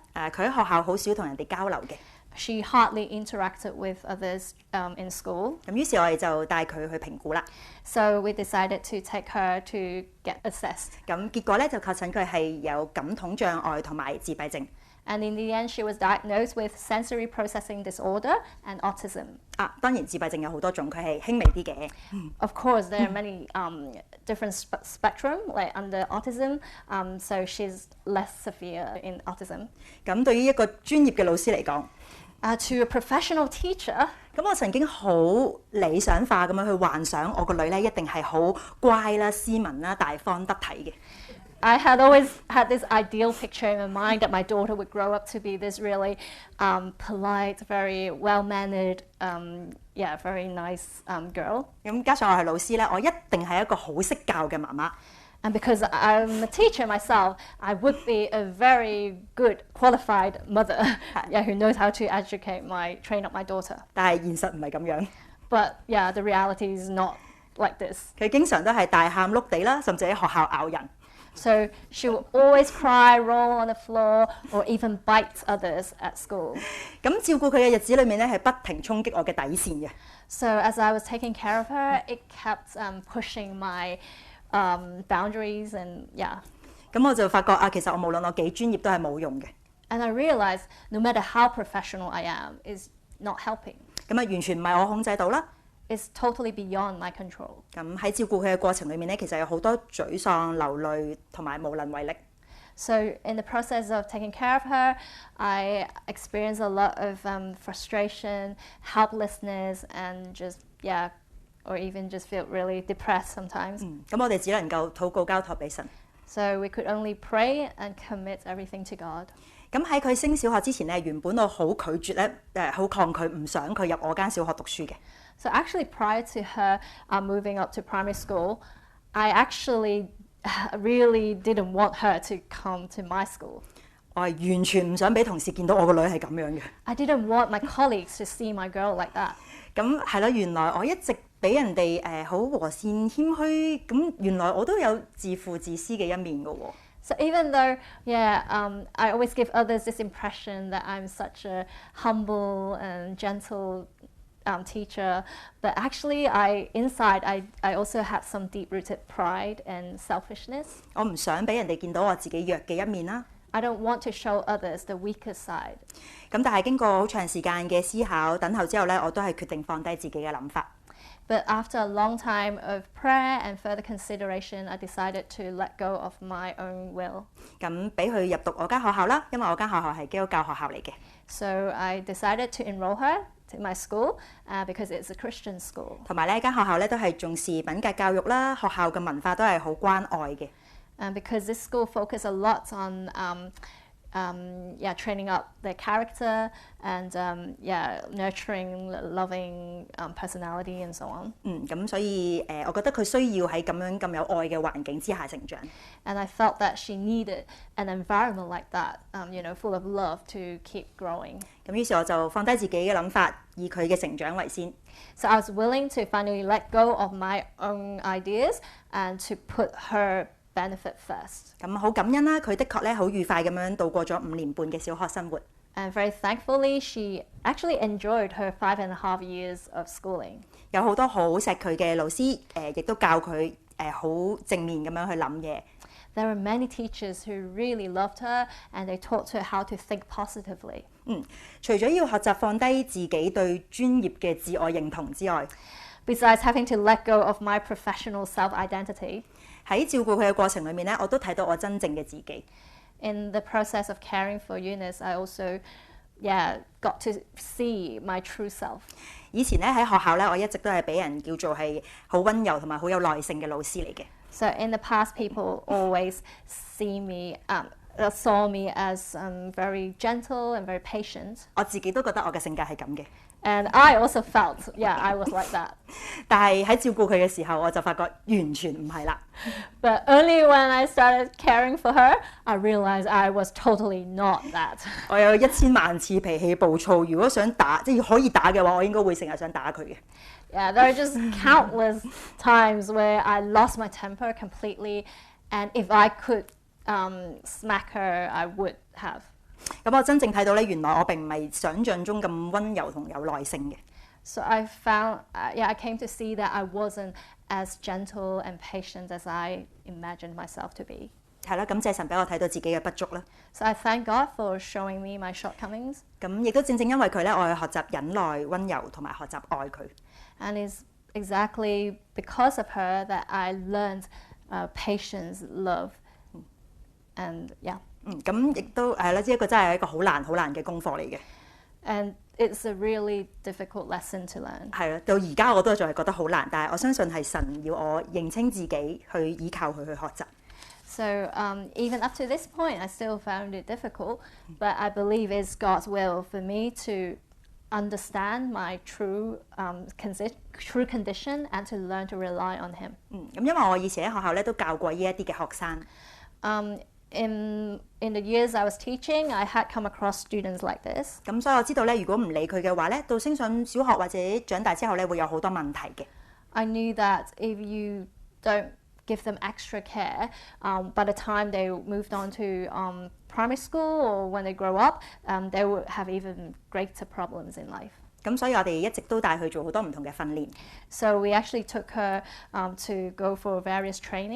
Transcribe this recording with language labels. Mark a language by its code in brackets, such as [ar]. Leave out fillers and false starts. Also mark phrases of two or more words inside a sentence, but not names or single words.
[yue] 佢喺學校好少同人哋交流嘅。 [en] She hardly interacted with others in school. [yue] 咁於是我哋就帶佢去評估啦。 [en] So we decided to take her to get assessed. [yue] 咁結果咧就確診佢係有感統障礙同埋自閉症。 [en] And in the end, she was diagnosed with sensory processing disorder and autism. [yue] 當然自閉症有好多種，佢係輕微啲嘅。 [en] Of course, there are many different spectrum, like under autism, so she's less severe in autism. [yue] 咁對於一個專業嘅老師嚟講， [en] To a professional teacher, [yue] 咁我曾經好理想化咁樣去幻想我個女咧一定係好乖啦、斯文啦、大方得體嘅。 [en] I had always had this ideal picture in my mind that my daughter would grow up to be this really polite, very well-mannered, very nice girl. [yue] 咁加上我係老師咧，我一定係一個好識教嘅媽媽。 [en] And because I'm a teacher myself, I would be a very good, qualified mother who knows how to train up my daughter. [yue] 但係現實唔係咁樣， [en] But the reality is not like this. [yue] 佢經常都係大喊碌地啦，甚至喺學校咬人。 [en] So she would always cry, roll on the floor, or even bite others at school. [yue] 咁照顧佢嘅日子裏面咧，係不停衝擊我嘅底線嘅。 [en] So as I was taking care of her, it kept pushing my boundaries and yeah. [yue] 咁我就發覺啊，其實我無論我幾專業都係冇用嘅。 [en] And I realized no matter how professional I am is not helping. [yue] 咁啊，完全唔係我控制到啦。 [en] It's totally beyond my control. [yue] 咁喺照顧佢嘅過程裏面咧，其實有好多沮喪、流淚同埋無能為力。 [en] So in the process of taking care of her, I experienced a lot of frustration, helplessness, and just yeah, or even just feel really depressed sometimes. [yue] 咁我哋只能夠禱告交託俾神。 [en] So we could only pray and commit everything to God. [yue] 咁喺佢升小學之前咧，原本我好拒絕咧，好抗拒，唔想佢入我間小學讀書嘅。 [en] So actually, prior to her moving up to primary school, I actually really didn't want her to come to my school. [yue] 我係完全唔想俾同事見到我個女係咁樣嘅。 [en] I didn't want my colleagues to see my girl like that. [yue] 咁係啦，原來我一直俾人哋好和善謙虛，咁原來我都有自負自私嘅一面嘅喎。 [en] So even though, I always give others this impression that I'm such a humble and gentle teacher, but actually inside I also have some deep-rooted pride and selfishness. [yue] 我唔想俾人哋見到我自己弱嘅一面啦。 [en] I don't want to show others the weaker side. [yue] 咁但係經過好長時間嘅思考等候之後咧，我都係決定放低自己嘅諗法。 [en] But after a long time of prayer and further consideration, I decided to let go of my own will. [yue] 咁俾佢入讀我間學校啦，因為我間學校係基督教學校嚟嘅。 [en] So I decided to enroll her to my school because it's a Christian school. [yue] 同埋呢間學校咧都係重視品格教育啦，學校嘅文化都係好關愛嘅。 [en] Because this school focuses a lot on training up their character and nurturing, loving personality and so on. [yue] 咁所以我覺得佢需要喺咁有愛嘅環境之下成長。 [en] And I felt that she needed an environment like that, full of love to keep growing. [yue] 咁於是我就放低自己嘅諗法，以佢嘅成長為先。 [en] So I was willing to finally let go of my own ideas and to put her benefit first. [yue] 咁好感恩啦，佢的確咧好愉快咁樣度過咗5年半嘅小學生活。 [en] And very thankfully, she actually enjoyed her 5.5 years of schooling. [yue] 有好多好錫佢嘅老師，亦都教佢好正面咁樣去諗嘢。 [en] There were many teachers who really loved her, and they taught her how to think positively. [yue] 除咗要學習放低自己對專業嘅自我認同之外 [en] Besides having to let go of my professional self-identity, [yue] 喺照顧佢嘅過程裏面咧，我都睇到我真正嘅自己。 [en] in the process of caring for Eunice, I also, got to see my true self. [yue] 以前咧喺學校咧，我一直都係俾人叫做係好溫柔同埋好有耐性嘅老師嚟嘅。 [en] So in the past, people always saw me as very gentle and very patient. [yue] 我自己都覺得我嘅性格係咁嘅。 [en] And I also felt, I was like that. [yue] 但係喺照顧佢嘅時候，我就發覺完全唔係啦。 [en] But only when I started caring for her, I realized I was totally not that. [yue] 我有1000萬次脾氣暴躁，如果想打，即係可以打嘅話，我應該會成日想打佢嘅。 [en] Yeah, there are just countless times where I lost my temper completely, and if I could smack her, I would have. [yue] 咁我真正睇到咧，原來我並唔係想像中咁溫柔同有耐性嘅。 [en] So I found, I came to see that I wasn't as gentle and patient as I imagined myself to be. [yue] 係啦，感謝神俾我睇到自己嘅不足啦。 [en] So I thank God for showing me my shortcomings. [yue] 咁亦都正因為佢咧，我去學習忍耐、溫柔同埋學習愛佢。 [en] And it's exactly because of her that I learned patience, love, and [yue] 咁亦都係啦，呢一個真係一個好難嘅功課嚟嘅。 [en] And it's a really difficult lesson to learn. [yue] 係啦，到而家我都仲係覺得好難，但係我相信係神要我認清自己，去依靠佢去學習。 [en] So even up to this point, I still found it difficult, but I believe it's God's will for me to understand my true condition and to learn to rely on Him. [yue] 咁因為我以前喺學校咧都教過呢一啲嘅學生。 [en] In the years I was teaching, I had come across students like this. [yue] 咁所以我知道咧，如果唔理佢嘅話咧，到升上小學或者長大之後咧，會有好多問題嘅。 [en] I knew that if you don't give them extra care, by the time they moved on to primary school or when they grow up, they would have even greater problems in life. [yue] 咁所以我哋一直都帶佢做好多唔同嘅訓練。 [en] So we actually took her to go for various training.